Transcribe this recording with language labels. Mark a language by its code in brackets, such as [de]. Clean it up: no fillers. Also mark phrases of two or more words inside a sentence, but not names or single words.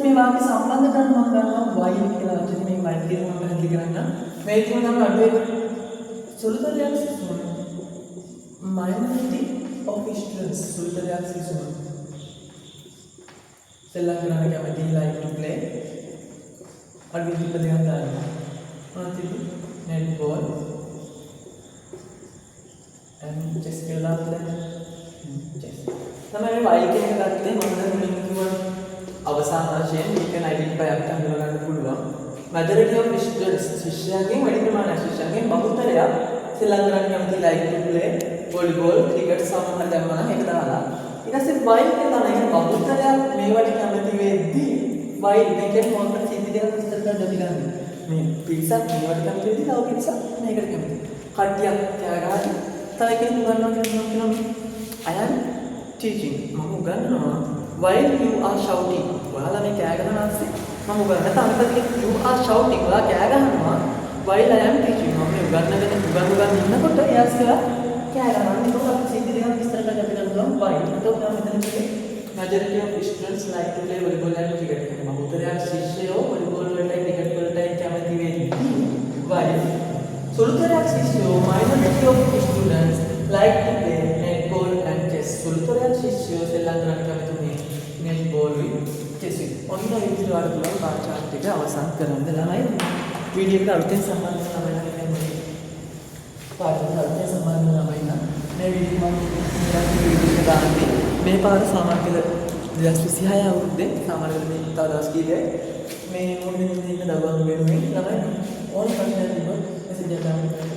[si] මේ වාක්‍ය සම්බන්ධ කරන මම ගන්නවා why කියලා වචනේ මේ why කියන මම පැහැදිලි කරන්න මේ තුන නම් අඩුවේ සුළුතරයක් සිසුන් [en] minority of students [si] සුළුතරයක් සිසුන් සෙල්ලම් කරන්න කැමති [en] like to play [si] අඩුවේ දෙක දෙකක් දාන්න මොනවද [en] netball and chess [si] කියලා දාන්න chess තමයි why කියන එක ගත්තේ මම දැන් මුලින් කිව්වා අවසාන වශයෙන් [en] we can identify [si] අපිට හඳුනා ගන්න පුළුවන් [en] majority of students [si] ශිෂ්‍යයන්ගෙන් වැඩි ප්‍රමාණයක් ශිෂ්‍යයන්ගෙන් බහුතරයක් සෙල්ලම් කරන්න කැමති [en] like to play volleyball cricket [si] සමහර දැම්මම ඒක දාලා ඊට පස්සේ why කියන එක බහුතරයක් මේවට කැමති වෙද්දී why මේකෙන් මොකක්ද සිද්ධ දෙයක් විස්තර කරන්න දෙන්න මේ පිරිසක් මේවට කැමති වෙද්දී තව පිරිසක් මේකට කැමති කට්ටියක් ත්‍යාගාදී තව කෙනෙක් උගන්වනවා කියනවා [en] I am teaching [si] මම උගන්වනවා [en] while you are shouting [si] ඔයාලා මේ කෑ ගහන ආස්සේ මම උගන්වන්න තාමත් [en] you are shouting [si] ඔයා කෑ ගහනවා [en] while I am teaching [si] මම මේ උගන්වන්න ඉන්නකොට එයාස්ලා කෑ ගහනවා ඒක අපි සිද්ධ දෙයක් විස්තර කරලා අපි කරනවා why එතකොට මම මෙතන කිව්වේ majority [en] of students like to play volleyball and cricket [si] බහුතරයක් ශිෂ්‍යයෝ volleyball වලටයි cricket වලටයි කැමති වෙන්නේ why සුළුතරයක් ශිෂ්‍යයෝ [en] minority of students like to play netball and chess [si] සුළුතරයක් ශිෂ්‍යයෝ සෙල්ලම් කරන්න කැමති [en] netball with chess [si] ඔන්න විදිහට වල පුළුවන් පාඩම් ටික අවසන් කරන්න ළමයි වීඩියෝ එකට අලුතෙන් සම්බන්ධ වෙන ළමයි නම් පාඩම් අලුතෙන් සම්බන්ධ වෙන ළමයි නම් මේ වීඩියෝ මම වීඩියෝ දාන්නේ මේ පාර සාමාන්‍ය කියලා 2026 අවුරුද්දේ සාමාන්‍ය මේ තව දවස් කීපයක් මේ මොකද ඉන්න දවල් වෙනුවෙන් ළමයි ඕන ප්‍රශ්නයක් තිබ්බොත් මෙසේජ් එකක් දාන්න